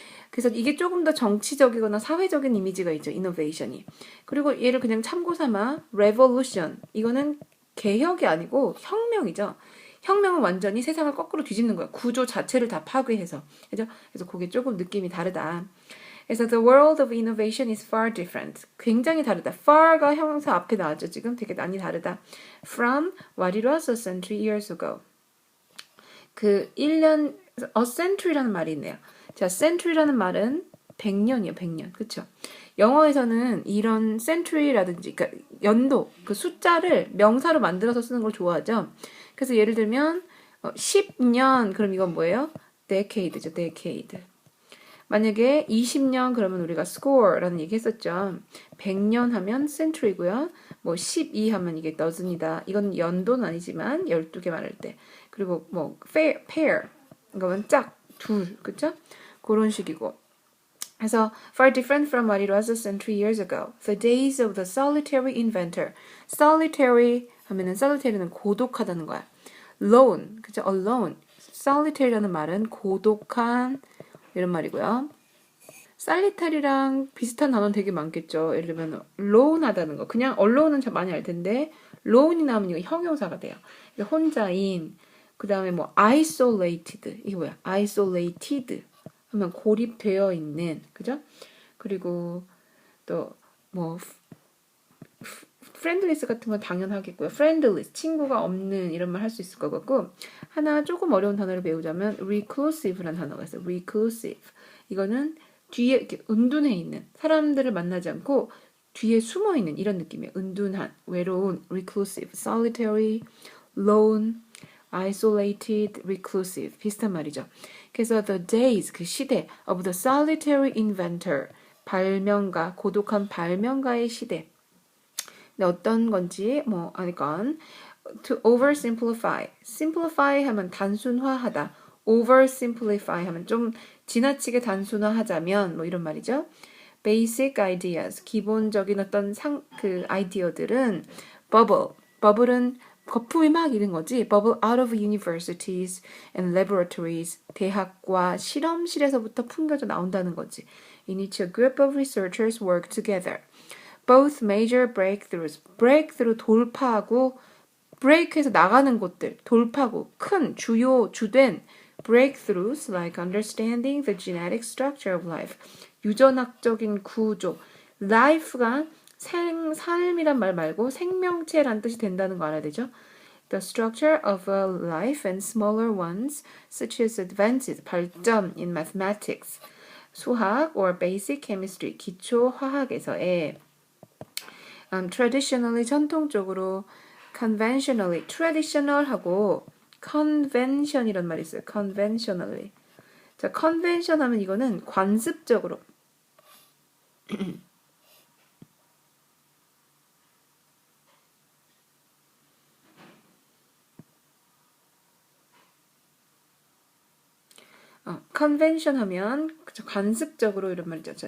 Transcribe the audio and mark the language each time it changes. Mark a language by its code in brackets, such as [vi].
[ko] 그래서 이게 조금 더 정치적이거나 사회적인 이미지가 있죠. 이노베이션이. 그리고 얘를 그냥 참고 삼아 revolution. 이거는 개혁이 아니고 혁명이죠. 혁명은 완전히 세상을 거꾸로 뒤집는 거야. 구조 자체를 다 파괴해서. 그죠? 그래서 그게 조금 느낌이 다르다. 그래서 [en] the world of innovation is far different. [ko] 굉장히 다르다. far가 형용사 앞에 나왔죠. 지금 되게 많이 다르다. [en] from what it was a century years ago. [ko] 그 1년, a century라는 말이 있네요. 자, century라는 말은 100년이에요. 100년. 그쵸? 영어에서는 이런 century라든지 그러니까 연도, 그 숫자를 명사로 만들어서 쓰는 걸 좋아하죠. 그래서 예를 들면 10년 그럼 이건 뭐예요? [en] decade죠. decade. [ko] 만약에 20년 그러면 우리가 score라는 얘기 했었죠. 100년 하면 century고요. 뭐 12 하면 이게 dozen이다. 이건 연도는 아니지만 12개 말할 때. 그리고 뭐 pair 이거는 짝, 둘. 그쵸? 그런 식이고. 그래서 [en] far different from what it was a century years ago. The days of the solitary inventor. [ko] solitary 하면은 solitary는 고독하다는 거야. [en] lone, [ko] 그죠? [en] alone. [ko] solitary라는 말은 고독한 이런 말이고요. solitary랑 비슷한 단어는 되게 많겠죠. 예를 들면 lone하다는 거. 그냥 alone은 참 많이 알 텐데 lone이 나오면 이거 형용사가 돼요. 혼자인. 그 다음에 뭐 isolated. 이게 뭐야? isolated. 하면 고립되어 있는, 그죠? 그리고 또 뭐 friendless 같은 건 당연하겠고요. friendless, 친구가 없는 이런 말 할 수 있을 것 같고 하나 조금 어려운 단어를 배우자면 reclusive라는 단어가 있어요. reclusive. 이거는 뒤에 이렇게 은둔해 있는 사람들을 만나지 않고 뒤에 숨어 있는 이런 느낌이에요. 은둔한, 외로운, reclusive, solitary, lone, isolated, reclusive 비슷한 말이죠. 그래서 the days 그 시대 [en] of the solitary inventor [ko] 발명가 고독한 발명가의 시대. 근데 어떤 건지 뭐 아니건 [en] to oversimplify [ko] simplify 하면 단순화하다. oversimplify 하면 좀 지나치게 단순화하자면 뭐 이런 말이죠. [en] basic ideas [ko] 기본적인 어떤 그 아이디어들은 bubble은 거품이 막 이런 거지. [en] bubble out of universities and laboratories. [ko] 대학과 실험실에서부터 풍겨져 나온다는 거지. [en] In which a group of researchers work together. Both major breakthroughs. [ko] breakthrough 돌파하고 break해서 나가는 곳들. 돌파고 큰 주된 [en] breakthroughs like understanding the genetic structure of life. [ko] 유전학적인 구조. life가 삶이란 말 말고 생명체란 뜻이 된다는 거 알아야 되죠. [en] The structure of a life and smaller ones, such as advances, 발전 in mathematics, 수학 or basic chemistry, [ko] 기초 화학에서의 [en] traditionally, [ko] 전통적으로 [en] conventionally, traditional하고 convention이란 말이 있어요. conventionally. [ko] 자, convention 하면 이거는 관습적으로 convention 하면 관습적으로 이런 말이죠.